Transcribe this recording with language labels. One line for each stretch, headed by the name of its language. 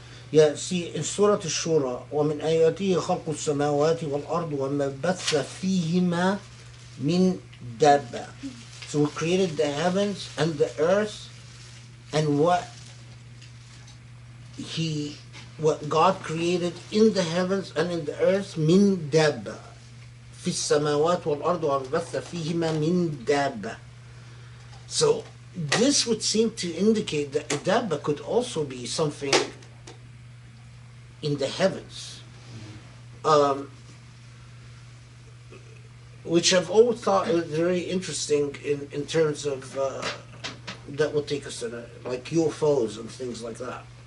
English: Yeah, see, in Surah Al-Shura,
Arabic: وَمِنْ آيَاتِهِ خَلْقُ السَّمَاوَاتِ وَالْأَرْضِ وَمَا بَثَّ فِيهِمَا مِنْ دَابَّةٍ.
English: So we created the heavens and the earth, and what God created in the heavens and in the earth,
Arabic: min dabba. في السماوات والأرض وبث فيهما من دابة.
English: So this would seem to indicate that dabba could also be something in the heavens, which I've always thought was very interesting in terms of that would take us to like UFOs and things like that.